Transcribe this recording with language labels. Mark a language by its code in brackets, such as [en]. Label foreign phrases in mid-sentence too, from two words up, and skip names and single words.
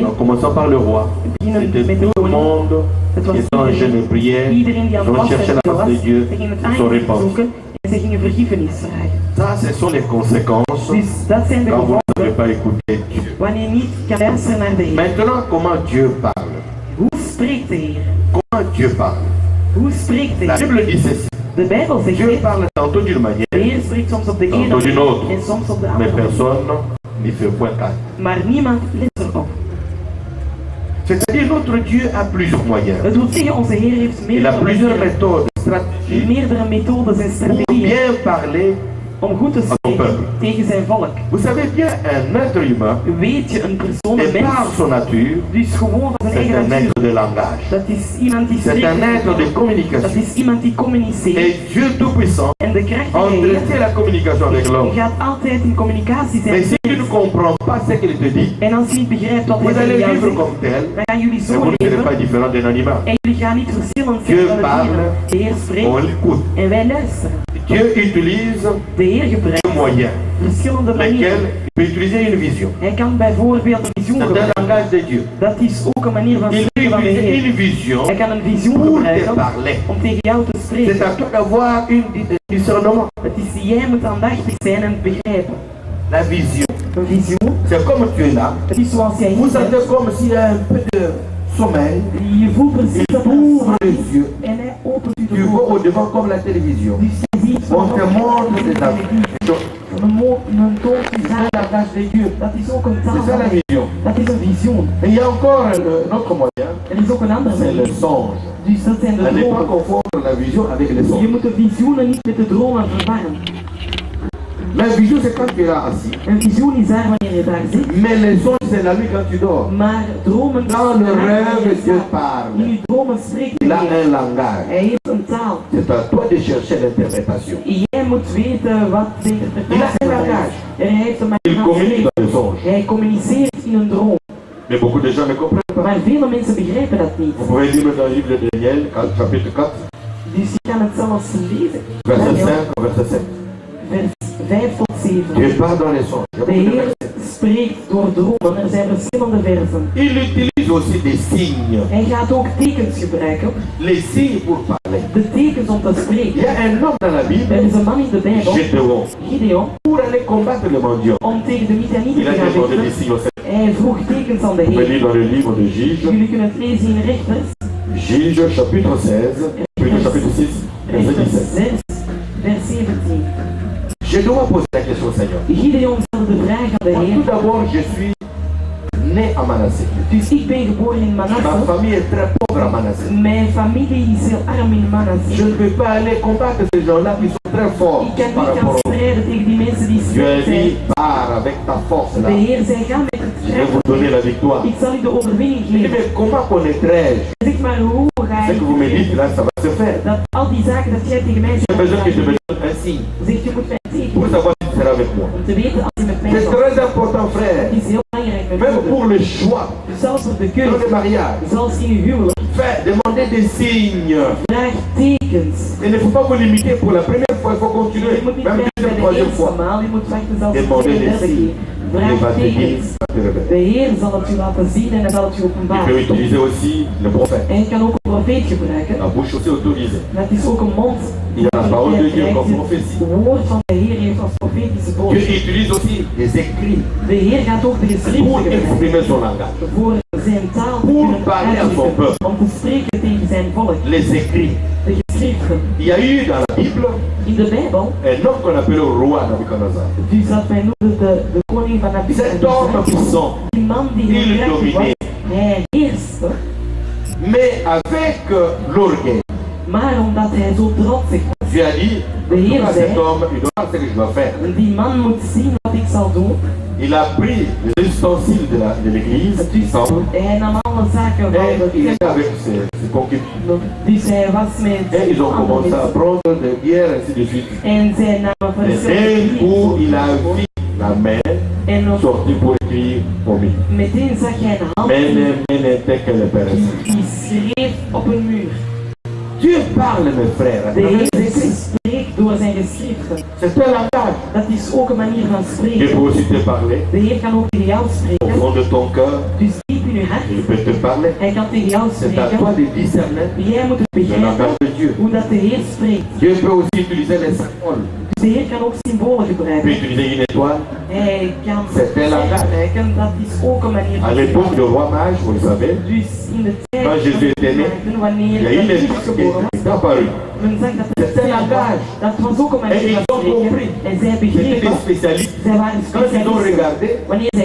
[fr] en commençant par le roi. [nl] beginnen [fr] C'était [nl] met de [fr] tout le [nl] koning. [fr] monde [nl] Het was [fr] qui était en jeûne et prière. [nl] iedereen die aan [fr] Ils [nl] het [fr] ont cherché la [nl] wachten [fr] face [nl] was. [fr] de Dieu. [nl] Ze gingen het [fr] Ils sont [nl] aangezicht [fr] répandus. [nl] zoeken en ze gingen vergiffenis vragen. [fr] Ça, ce sont les conséquences [nl] Dus dat zijn de [fr] quand vous ne savez [nl] gevolgen [fr] pas écouter Dieu. [nl] wanneer je niet kan luisteren naar de Heer. [fr] Maintenant, comment Dieu parle? [nl] Hoe spreekt de Heer? [fr] Comment Dieu parle? [nl] Hoe spreekt de [fr] La [nl] Heer? [fr] Bible dit ceci. [nl] De Bijbel zegt [fr] Dieu [nl] dit. [fr] parle tantôt d'une [nl] De [fr] manière, [nl] Heer spreekt soms op de ene [fr] tantôt d'une autre. [nl] manier en soms op de [fr] Mais [nl] andere manier. [fr] personne n'y fait point cas. [nl] Maar niemand let erop. [fr] C'est-à-dire notre Dieu a plusieurs moyens. [nl] Het wil zeggen, onze Heer heeft [fr] Il a [nl] meerdere [fr] plusieurs [nl] manieren, [fr] méthodes, stratégies [nl] meerdere methodes en [fr] pour [nl] strategieën [fr] bien parler. [nl] om goed te spreken tegen zijn volk. [fr] Vous savez bien, un être humain, [nl] Weet je, een persoon, [fr] et [nl] een [fr] par [nl] mens, [fr] son nature, [nl] dus gewoon van zijn [fr] c'est [nl] eigen [fr] un [nl] natuur. [fr] être de langage. [nl] Dat is iemand die [fr] C'est [nl] spreekt. [fr] un être de [nl] Dat [fr] communication. [nl] is iemand die communiceert. [fr] Et Dieu Tout-Puissant [nl] En de kracht van de [fr] entretient la communication avec [nl] Heer [fr] l'homme. [nl] gaat altijd in communicatie zijn. [fr] Mais si tu ne comprends pas ce qu'il te dit, [nl] En als je niet begrijpt wat [fr] vous [nl] hij [fr] allez [nl] tegen jou [fr] vivre [nl] zegt, [fr] comme tel, [nl] dan gaan jullie [fr] et [nl] zo [fr] vous ne serez [nl] leven. [fr] pas différent d'un animal. [nl] En jullie gaan niet verschillend [fr] Dieu [nl] zijn van de [fr] parle, [nl] dieren. De Heer spreekt [fr] on l'écoute. [nl] en wij luisteren. [fr] Dieu utilise [nl] De Heer gebruikt [fr] des moyens, [nl] verschillende [fr] lesquels [nl] manieren. [fr] il peut utiliser une vision. [nl] Hij kan bijvoorbeeld een visioen [fr] C'est un [nl] gebruiken. [fr] langage de Dieu. [nl] Dat is ook een manier van [fr] Il peut [nl] spreken van de [fr] utiliser [nl] Heer. [fr] une vision [nl] Hij kan een visioen [fr] pour te [nl] gebruiken [fr] parler. [nl] om tegen jou te [fr] C'est [nl] spreken. [fr] à toi d'avoir un discernement. [nl] Het is jij moet aandachtig zijn en begrijpen. [fr] La vision. [nl] Een visioen, [fr] C'est comme tu es là. [nl] het is zoals jij [fr] Vous [nl] hier [fr] sentez [nl] bent. [fr] comme s'il y a un peu de sommeil. [nl] Je voelt precies [fr] Il [nl] dat er [fr] ouvre [nl] slaap [fr] les [nl] is. [fr] yeux. [nl] En hij opent u [fr] Tu [nl] de [fr] vois [nl] ogen. [fr] au devant comme la télévision. [nl] Dus je ziet [fr] On te montre des [nl] televisie. [fr] affiches. [nl] Een toon is [fr] C'est [nl] daar. [fr] la langage de Dieu. [nl] Dat is ook een taal. [fr] C'est ça la vision. [nl] Dat is een visioen. [fr] Et il y a encore un autre moyen, [nl] Er is ook een andere [fr] c'est le [nl] manier. [fr] songe. [nl] Dus dat zijn de [fr] À ne pas [nl] dromen. [fr] confondre la vision avec les [nl] Je [fr] songes. [nl] moet de visioenen niet met de dromen verwarren. [fr] La vision, c'est quand tu es là assis. [nl] Een visioen is daar wanneer je daar zit. [fr] Mais les songes, c'est la nuit quand tu dors. [nl] Maar dromen [fr] Dans le rêve, Dieu parle. [nl] In uw dromen spreekt [fr] Il [nl] de [fr] a [nl] Heer. [fr] un langage. [nl] Hij heeft een taal. [fr] C'est à toi de chercher l'interprétation. [nl] Jij moet weten wat de interpretatie [fr] Il a un [nl] van [fr] langage. [nl] is. En hij heeft een [fr] Il communique [nl] manier. [fr] dans les songes. [nl] Hij communiceert in een droom. [fr] Mais beaucoup de gens ne comprennent pas. [nl] Maar vele mensen begrijpen dat niet. [fr] Vous pouvez lire dans le livre de Daniel, chapitre 4, [nl] Dus je kan het zelfs lezen. [fr] verset [nl] Daniel, [fr] 5 au verset 7. [nl] vers 5 tot 7. [fr] Dieu parle dans les songes. Il y a [nl] De [fr] beaucoup de [nl] Heer [fr] versets. [nl] spreekt door dromen. Er zijn verschillende versen. [fr] Il utilise aussi des signes. [nl] Hij gaat ook tekens gebruiken. [fr] Les signes pour parler. [nl] De tekens om te [fr] Il [nl] spreken. [fr] y a un homme dans la [nl] Er [fr] Bible, [nl] is een man in de Bijbel, [fr] Gédéon, [nl] Gideon, [fr] pour aller combattre le mendiant. [nl] om tegen de Midianieten [fr] Il [nl] te [fr] a [nl] gaan [fr] demandé des [nl] vechten. [fr] signes au Seigneur. [nl] Hij vroeg tekens aan de [fr] Vous pouvez [nl] Heer. [fr] lire dans le livre de Juge, [nl] Jullie kunnen het lezen in Rechters, [fr] Juge chapitre 16, plutôt chapitre 6, verset [nl] Rechters [fr] 17. [nl] 6, vers 17. [fr] Gédéon a posé la question au Seigneur. [nl] Gideon stelde de vraag aan de [fr] Moi, [nl] Heer. [fr] tout d'abord, je suis né à Manassé. [nl] Dus ik ben geboren in [fr] Ma [nl] Manasse. [fr] famille est très pauvre à Manassé. [nl] Mijn familie is heel arm in [fr] Je [nl] Manasse. [fr] ne peux pas aller combattre ces gens-là qui sont très forts [nl] Ik kan [fr] par [nl] niet gaan [fr] rapport au... [nl] strijden tegen die mensen die [fr] Dieu a [nl] sterk zijn. [fr] dit, pars avec ta force là. [nl] De Heer zei, ga met het [fr] Je vais vous [nl] strijd. [fr] donner la victoire. [nl] Ik zal u de overwinning [fr] Il dit, [nl] geven. [fr] mais comment connaîtrais-je [nl] Zeg maar, hoe ga [fr] ce [nl] ik [fr] que vous me dites là, ça va se faire. [nl] dat al die zaken dat jij tegen mij [fr] J'ai besoin que je [nl] zegt, [fr] me donne un signe [nl] zegt je moet mij tekenen. [fr] pour savoir si tu seras avec moi. [nl] Om te weten als je met mij [fr] C'est [nl] zal. [fr] très important, frère. [nl] Het is heel belangrijk met [fr] Même [nl] mij. [fr] pour le choix, [nl] Zelfs voor de [fr] dans [nl] keuze, [fr] le mariage. [nl] zelfs in uw huwelijk, [fr] Faites, demandez des signes. [nl] vraag tekens. [fr] Il ne faut pas vous limiter pour la première fois, il faut continuer. [nl] Je moet niet [fr] Même [nl] blijven bij [fr] deuxième, [nl] de [fr] troisième [nl] eerste [fr] fois. [nl] maal, je moet wachten zelfs de [fr] Demandez [nl] tweede, [fr] des [nl] derde [fr] signes. [nl] keer. [fr] Il va [nl] Vraag [fr] te dire, [nl] tekens. [fr] va te révéler. [nl] De Heer zal het u laten zien en hij zal het u [fr] Il [nl] openbaren. [fr] peut utiliser aussi le prophète. [nl] En je kan ook een profeet gebruiken. [fr] La bouche aussi autorisée. [nl] Dat is ook een mond. [fr] Il y a la parole de Dieu comme prophétie. [nl] Het woord van de Heer heeft als profetische [fr] Dieu [nl] boodschap. [fr] utilise aussi les écrits [nl] De Heer gaat ook de [fr] pour [nl] geschriften gebruiken. [fr] exprimer son langage. [nl] Voor zijn taal te [fr] Pour [nl] kunnen [fr] parler à son [nl] uitdrukken. [fr] peuple. [nl] Om te spreken tegen zijn volk. [fr] Les écrits. [nl] De geschriften. [fr] Il y a eu dans la Bible [nl] In de Bijbel, [fr] un homme qu'on appelle le roi Nabucodonosor. [nl] dus dat wij noemen de koning van [fr] Cet homme [nl] Nabucodonosor. [fr] puissant, [nl] Die man die [fr] il [nl] heel krachtig was, [fr] dominait. [nl] hij heerste. [fr] Mais avec l'orgueil. [nl] Maar omdat hij zo trotsig was, [fr] Dieu a dit, [nl] de Heer [fr] à [nl] zei, [fr] cet homme, il doit faire ce que je dois faire. [nl] die man moet zien wat ik zal doen. [fr] Il a pris les ustensiles de l'église, il [nl] Dus [fr] semble, [nl] hij nam alle zaken van [fr] et [nl] de [fr] il était [nl] tempel. [fr] avec ses concubines. [nl] Dus hij was met [fr] Et ils ont commencé à [nl] anderen. [fr] prendre des bières, ainsi de suite. [nl] En zij namen [fr] Et d'un coup, il a vu la main [nl] En [fr] sortir pour écrire au milieu. [nl] meteen zag hij een hand [arc] Mene, mene, tekele, peres. [nl] die schreef op een muur. [fr] Dieu parle, mes frères, à [nl] De [fr] travers [nl] Heer [fr] les écrits. [nl] spreekt door zijn geschriften. [fr] C'est un langage. [nl] Dat is ook een manier van [fr] Dieu [nl] spreken. [fr] peut aussi te parler [nl] De Heer kan ook tegen jou [fr] au [nl] spreken. [fr] fond de ton cœur. [nl] Dus diep in je hart. [fr] Il peut te parler. [nl] Hij kan tegen jou [fr] C'est à toi [nl] spreken. [fr] de discerner [nl] Jij moet het [fr] le langage [nl] begrijpen [fr] de Dieu. [nl] hoe dat de Heer spreekt. [fr] Dieu peut aussi utiliser les symboles. [nl] Dus de Heer kan ook symbolen [fr] Il peut [nl] gebruiken. [fr] utiliser une étoile. [nl] Hij kan [fr] C'est un langage. [nl] gebruiken. Dat is ook een manier [fr] À [nl] van [fr] l'époque [nl] spreken. [fr] du roi mage, vous le savez, [nl] Dus in de tijd [fr] Quand Jésus était né, [nl] wanneer [fr] il y a eu [nl] Jezus [fr] les gens [nl] geboren was, [fr] qui sont apparus. [nl] men zag dat het [fr] C'était un langage. [nl] dat was ook een [fr] Et [nl] manier [fr] ils [nl] van [fr] ont [nl] spreken. [fr] compris. [nl] En zij [fr] C'était [nl] begrepen. [fr] des spécialistes. [nl] Zij waren [fr] Quand ils ont [nl] specialisten. [fr] regardé, [nl] Wanneer zij